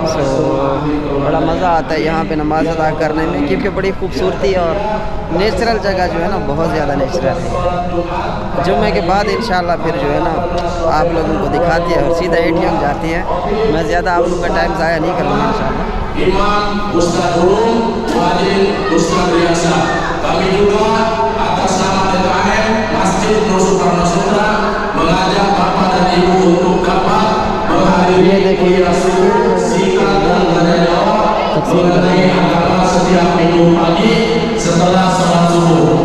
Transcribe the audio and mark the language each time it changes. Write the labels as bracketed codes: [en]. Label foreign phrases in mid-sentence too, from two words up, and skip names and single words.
[hi] सो बड़ा मज़ा आता है यहाँ पे नमाज अदा करने में, क्योंकि बड़ी खूबसूरती और नेचुरल जगह जो है ना बहुत ज़्यादा नेचुरल है। जुम्मे के बाद इंशाल्लाह फिर जो है ना आप लोगों को दिखाती है और सीधा ATM जाती है। मैं ज़्यादा आप लोगों का टाइम ज़ाया नहीं करूँगा इंशाल्लाह। [id] Imam Ustaz Rum, Wajib Ustaz Riasa. Kami juga atas nama TKM Masjid Nur Sukarno Sutra mengajak Bapak dan Ibu untuk dapat menghadiri sidang tanya jawab mengenai agama setiap minggu pagi setelah sholat subuh.